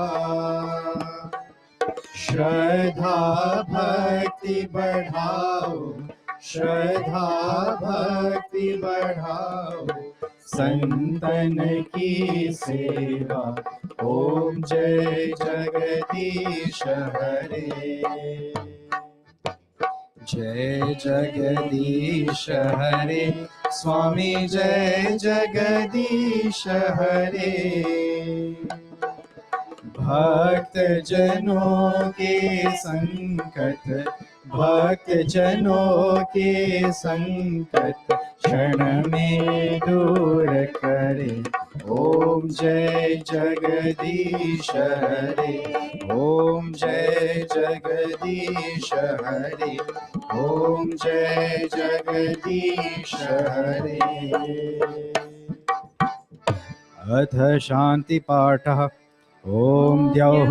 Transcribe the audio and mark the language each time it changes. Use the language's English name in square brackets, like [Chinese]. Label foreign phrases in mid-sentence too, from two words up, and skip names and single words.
[Hindi] श्रद्धा भक्ति बढ़ाओ श्रद्धा भक्ति बढ़ाओ संतन की सेवा ओम जय जगदीश हरे जय जगदीश हरे स्वामी जय जगदीश हरे भक्त जनों के संकट भक्त जनों के संकट क्षण में दूर करे ओम जय जगदीश हरे ओम जय जगदीश हरे ओम जय जगदीश हरे [Sanskrit] अथ शांति पाठः ओम द्यौः